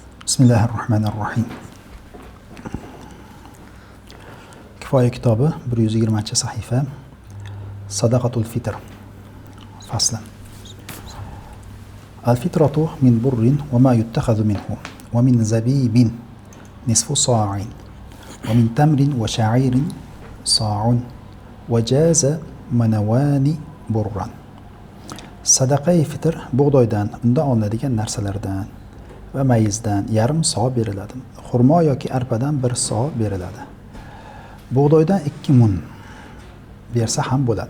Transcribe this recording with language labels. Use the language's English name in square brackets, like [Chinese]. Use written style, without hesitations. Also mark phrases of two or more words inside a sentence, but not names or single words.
[Uzbek] Bismillahirrahmanirrahim. Kifoya kitobi 120-sahifa. [Arabic] صدقة الفطر. فصل. الفطرة من بر وما يتخذ منه ومن زبيب نصف صاع ومن تمر وشعير صاع وجاز منوان برا. [Uzbek] Sadaqai fitr bug'doydan, undan olinadigan narsalardan va mayizdan yarim so beriladi. Xurmo yoki arpadan 1 so beriladi. Bug'doydan 2 mun bersa ham bo'ladi.